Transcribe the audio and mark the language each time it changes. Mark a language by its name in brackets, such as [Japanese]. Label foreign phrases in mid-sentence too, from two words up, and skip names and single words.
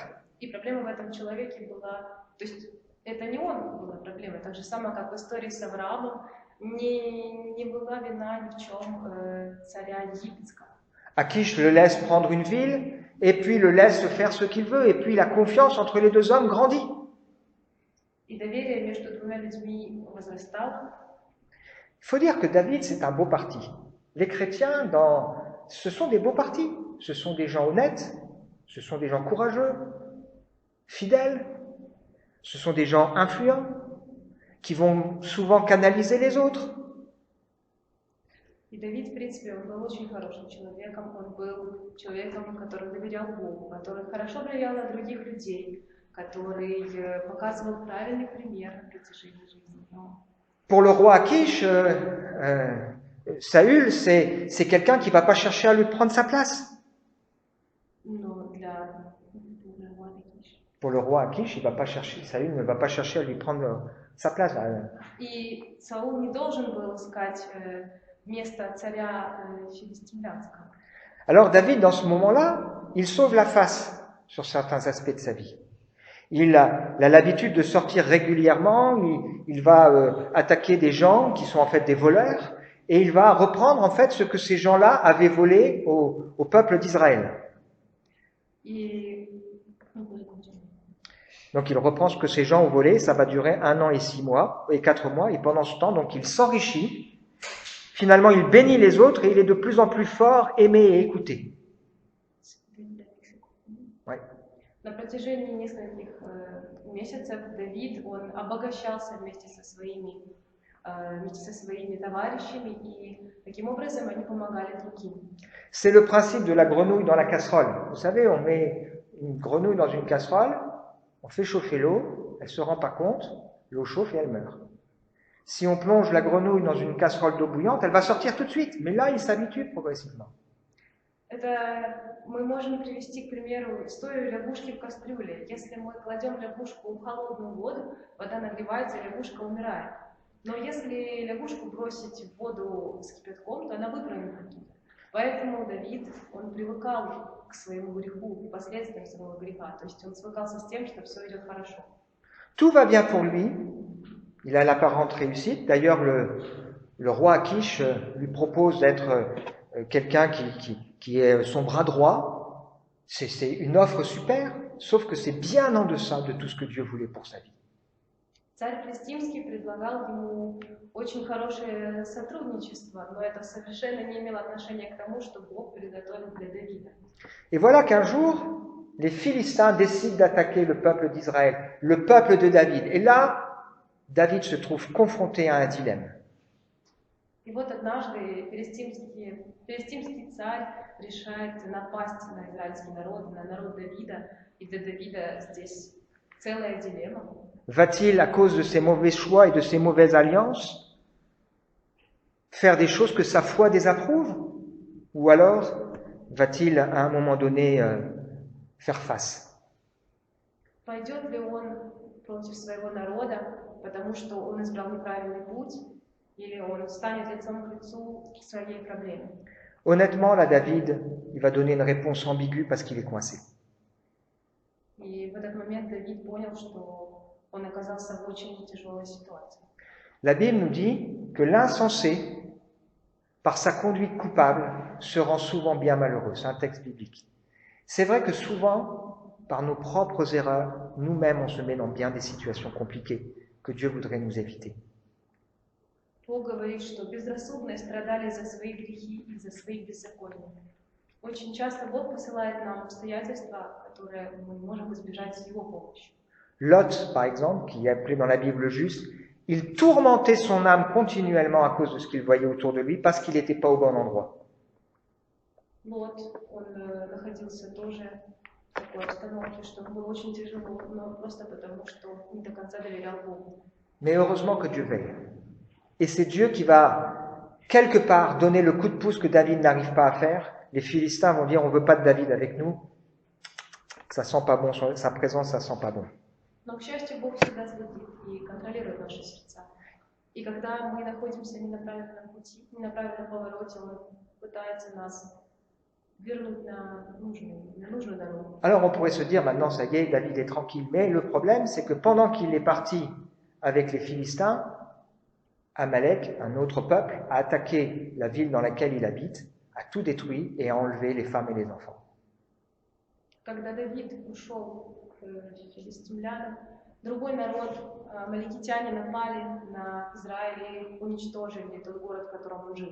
[Russian] И проблема в этом человеке была, то есть это не он была проблема, так же самое, как в истории с Авраамом, не была вина ни в чем царя египетского. [French] Akish le laisse prendre une ville et puis le laisse faire ce qu'il veut et puis la confiance entre les deux hommes grandit. [Russian] И доверие между двумя людьми возрастало. [French] Il faut dire que David, c'est un beau parti. Les chrétiens, ce sont des beaux partis. Ce sont des gens honnêtes, ce sont des gens courageux, fidèles, ce sont des gens influents, qui vont souvent canaliser les autres. [Russian] И Давид, в принципе, он был очень хорошим человеком, он был человеком, который доверял Богу, который хорошо влиял на других людей, который показывал правильный пример на протяжении жизни. [French] Pour le roi Akish, Saül, c'est quelqu'un qui ne va pas chercher à lui prendre sa place. Pour le roi Akish, Saül ne va pas chercher à lui prendre sa place. [Russian] И Саул не должен был искать место царя филистимлянского. [French] Alors David, dans ce moment-là, il sauve la face sur certains aspects de sa vie. Il a l'habitude de sortir régulièrement, il va attaquer des gens qui sont en fait des voleurs, et il va reprendre en fait ce que ces gens-là avaient volé au peuple d'Israël. Donc il reprend ce que ces gens ont volé, ça va durer 1 an et 6 mois, et 4 mois, et pendant ce temps, donc il s'enrichit. Finalement, il bénit les autres et il est de plus en plus fort, aimé et écouté. Ouais. [Russian] На протяжении нескольких месяцев Давид, он обогащался вместе со своими товарищами, и таким образом они помогали другим. [French] C'est le principe de la grenouille dans la casserole. Vous savez, on met une grenouille dans une casserole, on fait chauffer l'eau, elle ne se rend pas compte, l'eau chauffe et elle meurt. Si on plonge la grenouille dans une casserole d'eau bouillante, elle va sortir tout de suite, mais là, il s'habitue progressivement. [Russian] Это мы можем привести, к примеру, историю лягушки в кастрюле. Если мы кладем лягушку в холодную воду, вода нагревается, и лягушка умирает. Но если лягушку бросить в воду с кипятком, то она выпрыгнет оттуда. Поэтому Давид, он привыкал к своему греху, к последствиям своего греха. То есть он свыкался с тем, что все идет хорошо. [French] Tout va bien pour lui. Il a l'apparente réussite. D'ailleurs, le roi Akish lui propose d'être quelqu'un qui est son bras droit. C'est une offre super, sauf que c'est bien en deçà de tout ce que Dieu voulait pour sa vie. [Russian] Царь Филистимский предлагал ему очень хорошее сотрудничество, но это совершенно не имело отношения к тому, что Бог приготовил для Давида. [French] Et voilà qu'un jour, les Philistins décident d'attaquer le peuple d'Israël, le peuple de David. Et là, David se trouve confronté à un dilemme. [Russian] И вот однажды филистимский царь решает напасть на израильский народ, на народ Давида, и для Давида здесь целая дилемма. [French] Va-t-il, à cause de ses mauvais choix et de ses mauvaises alliances, faire des choses que sa foi désapprouve? Ou alors va-t-il, à un moment donné, faire face? [Russian] Пойдет ли он против своего народа, потому что он избрал неправильный путь, или он станет лицом к лицу к своей проблеме? [French] Honnêtement, là, David, il va donner une réponse ambiguë parce qu'il est coincé. [Russian] И в этот момент Давид понял, что он оказался в очень тяжелой ситуации. [French] La Bible nous dit que l'insensé, par sa conduite coupable, se rend souvent bien malheureux. C'est un texte biblique. C'est vrai que souvent, par nos propres erreurs, nous-mêmes, on se met dans bien des situations compliquées que Dieu voudrait nous éviter. [Russian] Бог говорит, что безрассудные страдали за свои грехи и за свои беззакония. Очень часто Бог посылает нам обстоятельства, которые мы можем избежать с Его помощью. [French] Lot, par exemple, qui est appelé dans la Bible juste, il tourmentait son âme continuellement à cause de ce qu'il voyait autour de lui parce qu'il n'était pas au bon endroit. [Russian] Лот, он находился тоже в такой обстановке, что было очень тяжело, но просто потому, что не до конца доверял Богу. [French] Mais heureusement que Dieu veille. Et c'est Dieu qui va, quelque part, donner le coup de pouce que David n'arrive pas à faire. Les Philistins vont dire, on ne veut pas de David avec nous. Ça sent pas bon, sa présence, ça sent pas bon. [Russian] Но, к счастью, Бог всегда следит и контролирует наши сердца. И когда мы находимся не на правильном пути, не на правильном повороте, Он пытается нас вернуть на нужную дорогу. [French] Alors on pourrait se dire, maintenant ça y est, David est tranquille. Mais le problème, c'est que pendant qu'il est parti avec les Philistins, Amalek, un autre peuple, a attaqué la ville dans laquelle il habite, a tout détruit et a enlevé les femmes et les enfants. [Russian] Когда Давид ушел к филистимлянам, другой народ, амаликитяне, напали на Израиль и уничтожили тот город, в котором он жил.